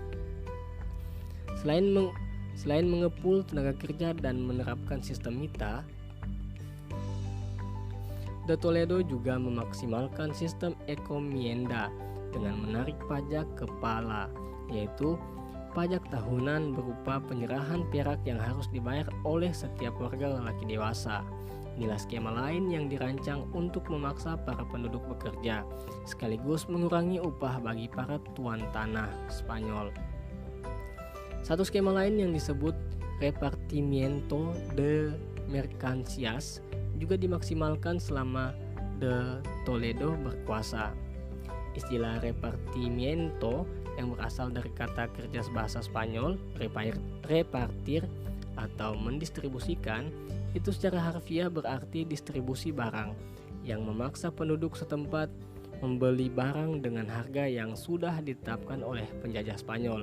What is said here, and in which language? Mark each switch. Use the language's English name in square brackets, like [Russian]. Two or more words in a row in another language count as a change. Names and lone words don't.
[Indonesian] Selain mengepul tenaga kerja dan menerapkan sistem Mita, de Toledo juga memaksimalkan sistem encomienda dengan menarik pajak kepala, yaitu pajak tahunan berupa penyerahan perak yang harus dibayar oleh setiap warga lelaki dewasa. Inilah skema lain yang dirancang untuk memaksa para penduduk bekerja, sekaligus mengurangi upah bagi para tuan tanah Spanyol. Satu skema lain yang disebut [Spanish] repartimiento de mercancías [Indonesian] juga dimaksimalkan selama de Toledo berkuasa. Istilah repartimiento yang berasal dari kata kerja bahasa Spanyol repartir atau mendistribusikan, itu secara harfiah berarti distribusi barang, yang memaksa penduduk setempat membeli barang dengan harga yang sudah ditetapkan oleh penjajah Spanyol.